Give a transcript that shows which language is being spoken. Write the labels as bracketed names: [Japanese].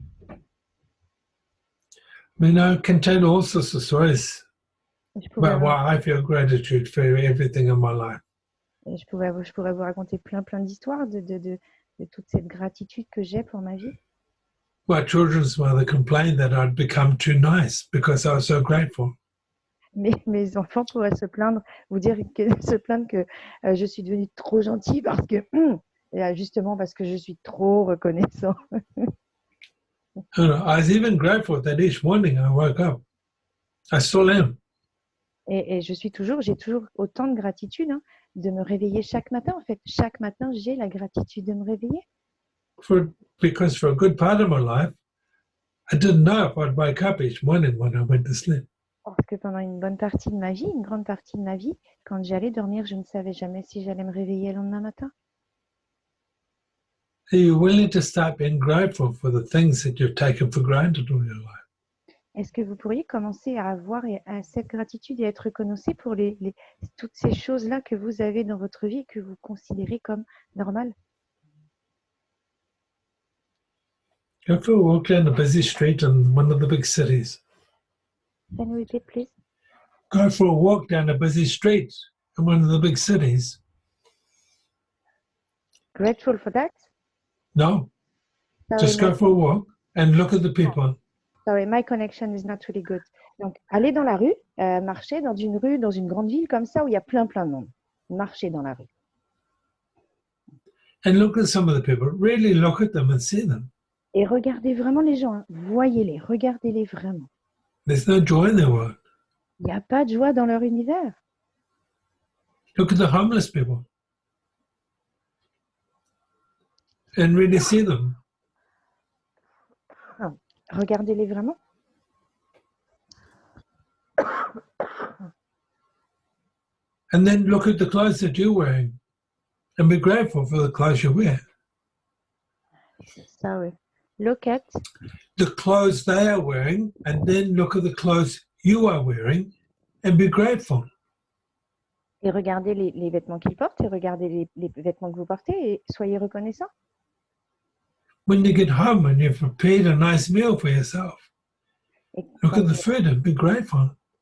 [English] I mean, I can tell all sorts of stories [French] Je pourrais, [English] about why I feel gratitude for everything in my life. [French] je pourrais vous raconter plein d'histoires de toute cette gratitude que j'ai pour ma vie. [English] My children's mother complained that I'd become too nice because I was so grateful. [French] Mes enfants pourraient se plaindre que je suis devenue trop gentille parce que justement parce que je suis trop reconnaissant. [English] And I was even grateful that each morning I woke up. I still am. [French] Et j'ai toujours autant de gratitude de me réveiller chaque matin. En fait, chaque matin, j'ai la gratitude de me réveiller. [English] Because for a good part of my life, I didn't know if I'd wake up each morning when I went to sleep. [French] Parce que pendant une grande partie de ma vie, quand j'allais dormir, je ne savais jamais si j'allais me réveiller le lendemain matin. [English] Are you willing to start being grateful for the things that you've taken for granted all your life? [French] Est-ce que vous pourriez commencer à avoir cette gratitude et être reconnaissant pour toutes ces choses-là que vous avez dans votre vie que vous considérez comme normales? [English] Go for a walk down a busy street in one of the big cities. Can you repeat, please? Go for a walk down a busy street in one of the big cities. Grateful for that? No, Sorry, just go for a walk and look at the people. Sorry, my connection is not really good. [French] Donc, allez dans la rue, marcher dans une rue, dans une grande ville comme ça où il y a plein de monde. Marchez dans la rue. [English] And look at some of the people. Really look at them and see them. [French] Et regardez vraiment les gens, hein. Voyez-les, regardez-les vraiment. [English] There's no joy in their world. [French] Il n'y a pas de joie dans leur univers. [English] Look at the homeless people and really see them. [French] Regardez-les vraiment. [English] And then look at the clothes that you're wearing and be grateful for the clothes you wear. [French] C'est ça, oui. [English] Look at, The clothes they are wearing, and then look at the clothes you are wearing and be grateful. [French] et regardez les vêtements qu'ils portent, et regardez les vêtements que vous portez, et soyez reconnaissants. [English] When you get home and you've prepared a nice meal for yourself, [French] Et [English] look [French] quand [English] at the food and be grateful.